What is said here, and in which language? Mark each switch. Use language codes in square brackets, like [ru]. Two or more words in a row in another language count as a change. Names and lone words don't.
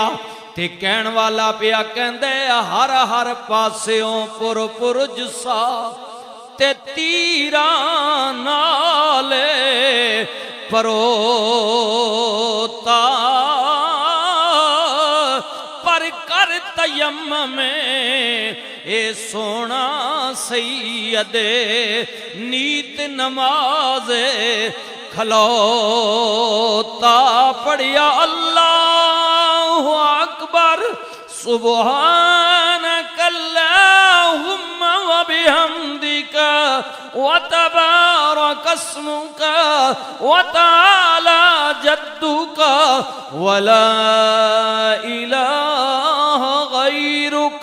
[pa] تے کہن والا پیا کہندے ہر ہر پاسیوں پر پر جثہ تے تیراں نالے پروتا، پر کر تیمم اے سونا سیدے نیت نماز کھلوتا. [ar] पढ़िया الله أكبر سبحانك اللهم وبحمدك وتبارك اسمك وتعالى جدك ولا إله غيرك.